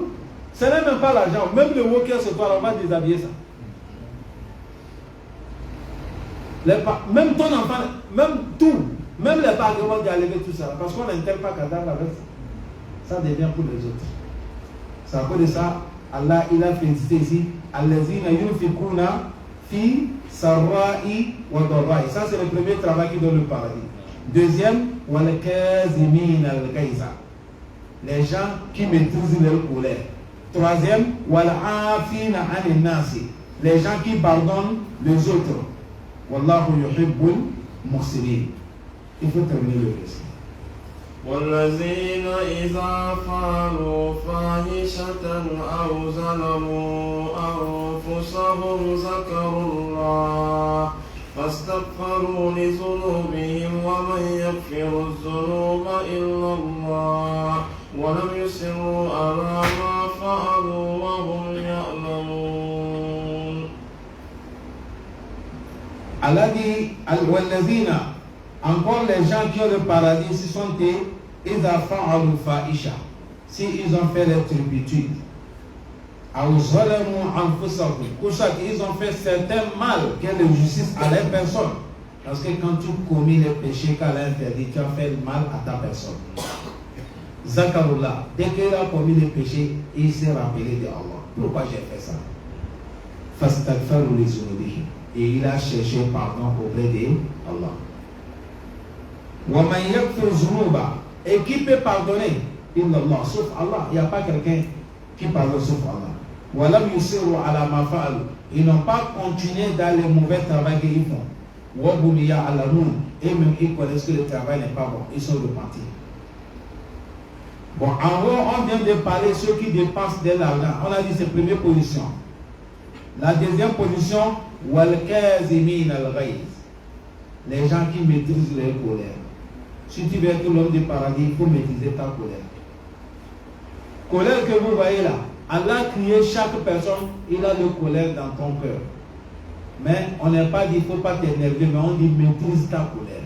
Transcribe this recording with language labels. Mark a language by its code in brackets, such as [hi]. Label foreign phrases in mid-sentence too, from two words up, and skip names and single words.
[fr] Ce n'est même pas l'argent, même le walker ce soir, on va déshabiller ça. Même ton enfant, même tout, même les parents vont enlever tout ça, parce qu'on n'intègre pas cadavre avec ça. Ça devient pour les autres. C'est à cause de ça, Allah il a félicité ici, [ar] الذين ينفقون في السراء والضراء. [fr] Ça c'est le premier travail qui donne le paradis. Deuxième, [ar] والكاظمين الغيظ. [fr] Les gens qui maîtrisent leur colère. Troisième, [ar] والعافين عن الناس. [fr] Les gens qui pardonnent les autres. [ar] والله يحب المحسنين. [fr] Il faut terminer le verset. [ar] والذين إذا فعلوا فاحشة أو ظلموا أنفسهم ذكروا الله فاستغفروا لذنوبهم ومن يغفر الذنوب إلا الله ولم يصروا على ما فعلوا وهم يعلمون. [fr] Allah dit والذين, encore les gens qui ont le paradis, ce sont des [ar] إذا فعلوا فاحشة, [fr] si ils ont fait les turpitudes, [ar] أو ظلموا أنفسهم, [fr] pour ça qu'ils ont fait certains mal, quelle justice à leur personne, parce que quand tu commis les péchés qu'Allah interdit, tu as fait le mal à ta personne. Zakarullah, dès qu'il a commis les péchés, il s'est rappelé de Allah. Pourquoi j'ai fait ça? [ar] فاستغفروا لذنوبهم, [fr] et il a cherché pardon auprès de Allah. [ar] ومن يغفر الذنوب, [fr] et qui peut pardonner? Illallah, sauf Allah. Il n'y a pas quelqu'un qui pardonne sauf Allah. [ar] ولم يصروا على ما فعلوا, [fr] ils n'ont pas continué dans les mauvais travaux qu'ils font. [ar] وهم يعلمون, [fr] et même ils connaissent que le travail n'est pas bon, ils sont repentis. Bon, en haut, on vient de parler de ceux qui dépensent de l'argent. On a dit c'est première position. La deuxième position, [ar] والكاظمين الغيظ, [fr] les gens qui maîtrisent leur colère. Si tu veux être l'homme du paradis, il faut maîtriser ta colère. Colère que vous voyez là, Allah a créé chaque personne, il a le colère dans ton cœur. Mais on n'a pas dit il ne faut pas t'énerver, mais on dit maîtrise ta colère.